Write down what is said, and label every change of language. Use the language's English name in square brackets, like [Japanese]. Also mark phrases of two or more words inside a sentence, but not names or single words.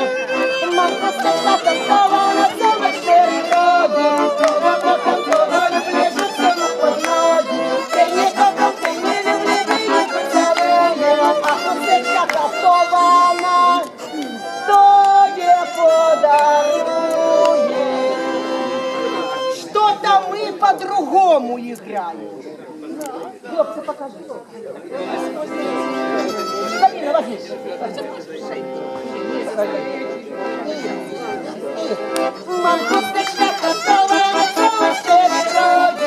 [Polish] Mam chusteczka traktowana, co ma 4 rogi. Kogo kocham, kogo lubię, rzucę mu pod nogi. Tej nie kocham, tej nie lubię, tej nie pocałuję. A chusteczka traktowana tobie podaruję. [Russian] Что-то мы по-другому играем. Хлопцы, покажи. Забина, возьми. [Polish] Mam, chusteczka [Russian] готова, готова, что ли, роги.